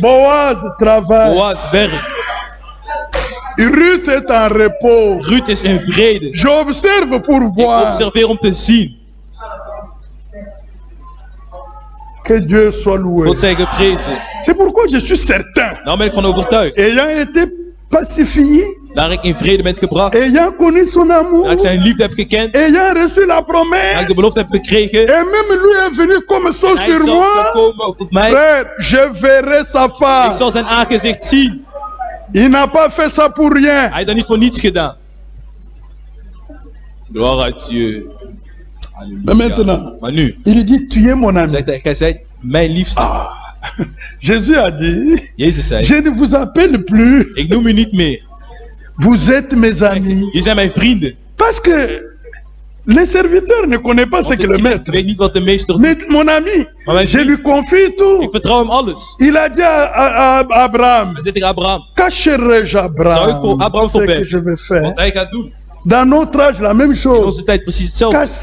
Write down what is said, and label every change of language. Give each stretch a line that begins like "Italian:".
French: Boaz travaille.
Dutch: Boaz werkt.
French: Ruth est en repos.
Dutch: Ruud is in vrede.
French: J'observe pour
Dutch: Ik
French: voir
Dutch: observeer om te zien.
French: que Dieu soit loué.
Dutch: God zij geprezen.
French: C'est pourquoi je suis certain,
Dutch: Nou ben ik van overtuigd.
French: ayant été pacifié,
Dutch: Daar ik in vrede ben gebracht.
French: ayant connu son amour,
Dutch: Daar ik zijn liefde heb gekend.
French: ayant reçu la
Dutch: Daar ik
French: promesse,
Dutch: de belofte heb gekregen.
French: et même lui est venu comme ça
Dutch: Hij
French: sur
Dutch: zal
French: moi,
Dutch: komen tot mij.
French: frère, je verrai sa
Dutch: Ik
French: face.
Dutch: zal zijn aangezicht zien.
French: Il n'a pas fait ça pour rien.
Dutch: Hij heeft dat niet voor niets gedaan.
French: Gloire à Dieu. Mais maintenant,
Dutch: Maar nu,
French: il dit, tu es mon ami.
Dutch: zegt hij, gij zijt mijn liefste.
French: Ah. Jésus a dit,
Dutch: Jezus zei,
French: je ne vous appelle plus,
Dutch: ik noem u niet meer.
French: vous êtes mes amis.
Dutch: Jullie zijn mijn vrienden.
French: Parce que le serviteur ne connaît pas ce
Dutch: Want
French: que le
Dutch: ik
French: maître.
Dutch: weet niet wat de meester doet.
French: Mais mon ami,
Dutch: Maar mijn
French: je
Dutch: vriend,
French: lui confie
Dutch: ik
French: tout.
Dutch: vertrouw hem alles.
French: Il a dit à Abraham,
Dutch: Hij zegt tegen Abraham,
French: cacherai-je
Dutch: Zou ik voor
French: Abraham
Dutch: Abraham
French: ce que
Dutch: verbergen?
French: je vais faire.
Dutch: wat hij gaat doen.
French: Dans notre âge, la même
Dutch: In
French: chose.
Dutch: onze tijd precies hetzelfde.